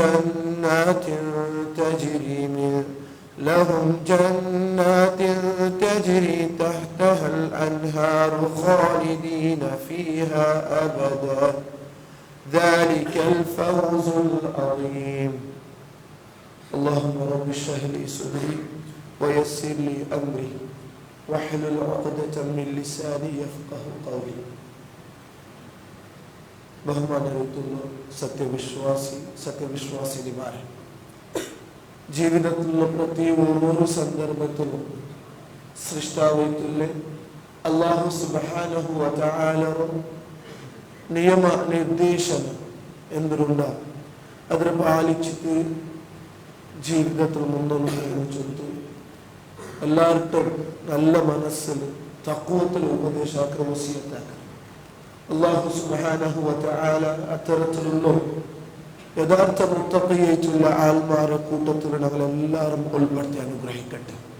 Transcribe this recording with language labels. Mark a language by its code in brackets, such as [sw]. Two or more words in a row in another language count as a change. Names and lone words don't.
[ar] جنات تجري تحتها الأنهار خالدين فيها أبدا ذلك الفوز العظيم اللهم رب اشرح لي صدري ويسر لي أمري واحلل عقدة من لساني يفقه قولي [ml] ബഹുമാനത്തുള്ള സത്യവിശ്വാസിനിമാരെ ജീവിതത്തിലുള്ള പ്രത്യേക ഓരോ സന്ദർഭത്തിലും സൃഷ്ടാവത്തുള്ള [ar] الله سبحانه وتعالى [ml] നിയമ നിർദ്ദേശനം എന്തുണ്ട് അതിനെ പാലിച്ചിട്ട് ജീവിതത്തിൽ മുന്നോട്ട് ചൊല്ലു എല്ലാവർക്കും നല്ല മനസ്സിൽ തഖ്വത്തിൽ ഉപദേശാക്ക വസിയത്താക്ക [ar] الله سبحانه وتعالى [ml] അത്തരത്തിലുള്ള യഥാർത്ഥ മുത്തഖിയായിട്ടുള്ള ആൾമാരെ കൂട്ടത്തിൽ നമ്മളെല്ലാവരും ഉൾപ്പെടുത്തി അനുഗ്രഹിക്കട്ടെ.